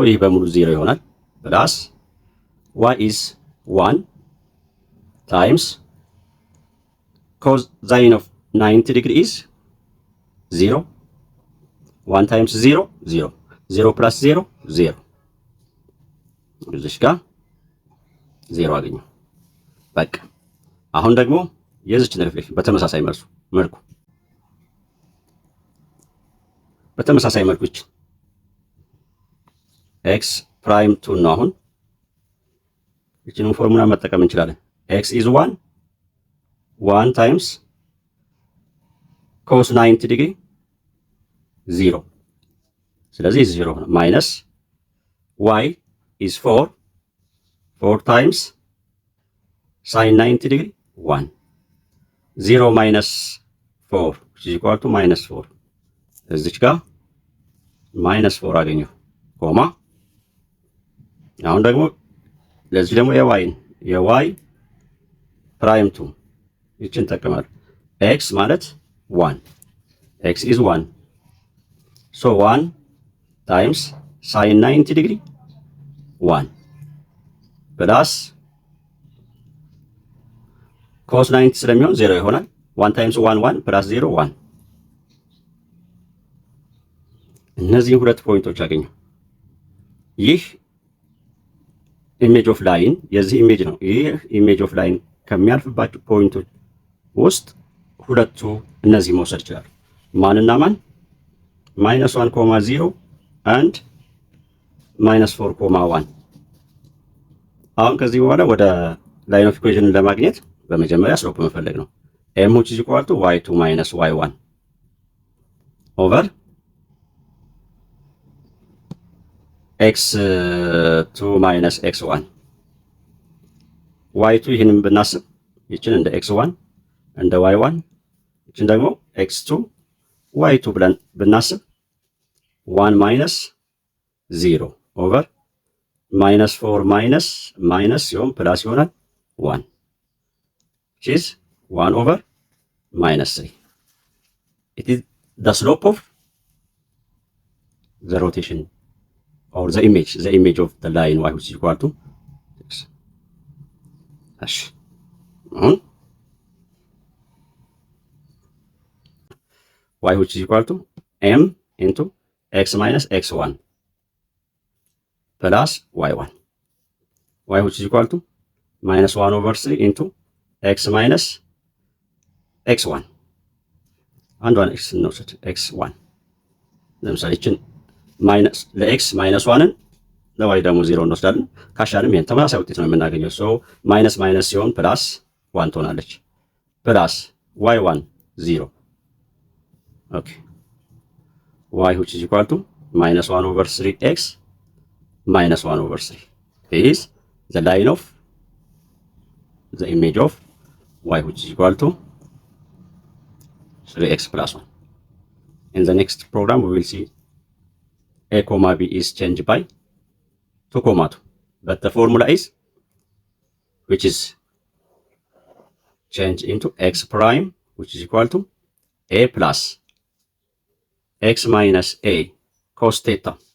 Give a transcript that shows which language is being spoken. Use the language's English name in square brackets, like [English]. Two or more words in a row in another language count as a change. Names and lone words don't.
[Amharic] ይህ በሙሉ 0 ይሆናል ፕላስ [English] y is 1 times cos sine of 90 degree is 0, 1 times 0 0, 0 plus 0 0 [Amharic] እዚህ ጋር 0 አገኘው። በቃ አሁን ደግሞ የዚችን ሪፍሌክሽን በተመሳሳይ መልኩ እቺ x prime 2 ነው። አሁን እቺን ፎርሙላ መጠቀም እንችላለን። [English] x is 1 times cos 90 degree 0 [Amharic] ስለዚህ 0 ነው [English] ማይነስ y is 4 times sin 90 degree 1 0 minus 4 which is equal to minus 4 [Amharic] እዚች ጋር [English] minus 4 አገኘሁ [Amharic] ኮማ አሁን ደግሞ ለዚህ ደግሞ የy prime 2 ይችን ተጠቅማለሁ። [English] x ማለት 1 x is 1 so 1 times sin 90 degree 1 plus [Amharic] cos 90 ስለሚሆን 0 ይሆናል 1 times 1 plus 0 1 እነዚህ ሁለት ፖይንቶች አገኘሁ። ይህ [English] image of line [Amharic] የዚህ ኢሜጅ ነው። ይህ [English] image of line [Amharic] ከሚያልፍባቸው ፖይንቶች ውስጥ ሁለቱ እነዚህ መውሰድ ይችላሉ። ማንና ማን? -1,0 አንድ -4,1። አሁን ከዚህ በኋላ ወደ [English] line of equation [Amharic] ለማግኘት በመጀመሪያ ስሎፕ መፈለግ ነው። [English] m which is equal to y2 minus y1 over x2 minus x1 [Amharic] y2 ይህንን ብናስብ ይችን እንደ x1 እንደ y1 ይችን ደግሞ x2 y2 ብለን ብናስብ [English] 1 minus 0 over -4 [Amharic] ማይነስ ሲሆን ፕላስ ይሆናል [English] 1 which is 1 over -3. It is the slope of the rotation or the image of the line y which is equal to x. [Amharic] እሺ አሁን [English] y which is equal to m into x minus x1 plus y1. y which is equal to -1 over 3 into x minus x1 [Amharic] አንዷን x እንውሰድ [English] x1 [Amharic] ለምሳሌ እችን ማይነስ ለx -1ን ለy ደግሞ 0 እንወስዳለን። ካሻንም ይሄን ተመሳሳይ ውጤት ነው የምናገኘው። ሶ ማይነስ ሲሆን ፕላስ 1 ትሆናለች። ፕላስ y1 0 ኦኬ [English] y which is equal to -1 over 3x -1 over 3 is the line of the image of y which is equal to 3x plus 1. In the next program we will see a comma b is changed by 2 comma 2, but the formula is which is changed into x prime which is equal to a plus x minus a cos theta